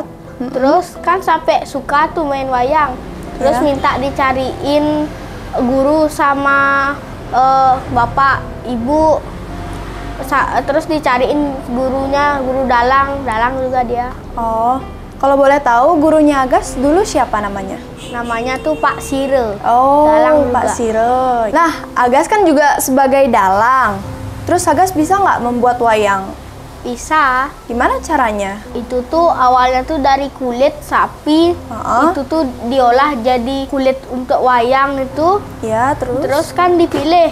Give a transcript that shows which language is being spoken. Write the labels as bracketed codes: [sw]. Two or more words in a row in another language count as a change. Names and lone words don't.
[id] Terus kan sampai suka tuh main wayang, terus minta dicariin guru sama bapak ibu. Terus dicariin gurunya, guru dalang juga dia. Oh, kalau boleh tahu gurunya Agas dulu siapa namanya? Namanya tuh Pak Sire. Oh, dalang Pak juga. Sire. Nah, Agas kan juga sebagai dalang. Terus Agas bisa nggak membuat wayang? Bisa. Gimana caranya? Itu tuh awalnya tuh dari kulit sapi. Itu tuh diolah jadi kulit untuk wayang itu. Ya, Terus kan dipilih.